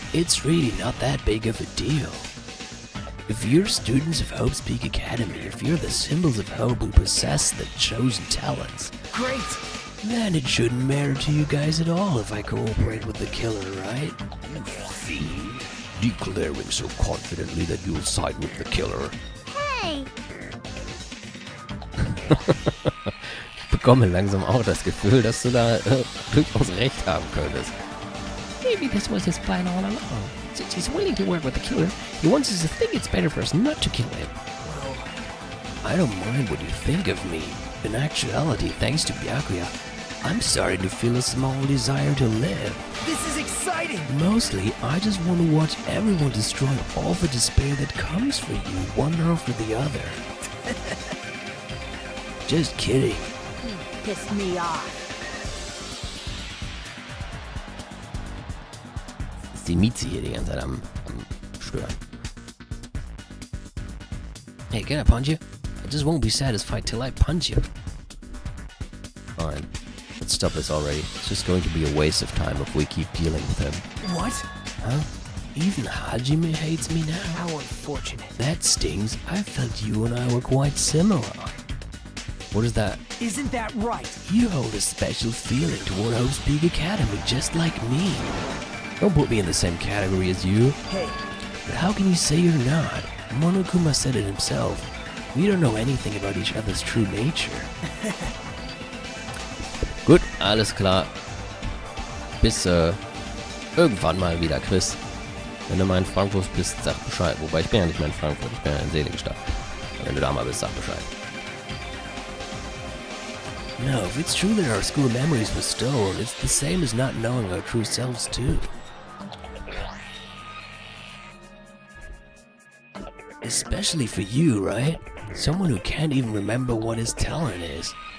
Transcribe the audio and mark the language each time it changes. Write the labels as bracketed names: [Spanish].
[English] It's really not that big of a deal. If you're students of Hope's Peak Academy, if you're the symbols of hope who possess the chosen talents, great! then it shouldn't matter to you guys at all if I cooperate with the killer, right? You fiend. Declaring so confidently that you'll side with the killer. Hey! [German] Ich bekomme langsam auch das Gefühl, dass du da durchaus recht haben könntest. [English] Maybe this was his plan all along. Since he's willing to work with the killer, he wants us to think it's better for us not to kill him. I don't mind what you think of me. In actuality, thanks to Byakuya, I'm starting to feel a small desire to live. This is exciting! Mostly, I just want to watch everyone destroy all the despair that comes for you, one after the other. Just kidding. Pissed me off. [German] Ist die Miezi hier die ganze Zeit am Stören. [English] Hey, can I punch you? I just won't be satisfied till I punch you. Fine. Let's stop this already. It's just going to be a waste of time if we keep dealing with him. What? Huh? Even Hajime hates me now? How unfortunate. That stings. I felt you and I were quite similar. What is that? Isn't that right? You hold a special feeling toward Hope's Peak Academy, just like me. Don't put me in the same category as you. Hey, But how can you say you're not? Monokuma said it himself. We don't know anything about each other's true nature. [German] Gut, alles klar. Bis irgendwann mal wieder, Chris. Wenn du mal in Frankfurt bist, sag Bescheid. Wobei, ich bin ja nicht mehr in Frankfurt, ich bin ja in Seligenstadt. Wenn du da mal bist, sag Bescheid. [English] No, if it's true that our school memories were stolen, it's the same as not knowing our true selves too. Especially for you, right? Someone who can't even remember what his talent is.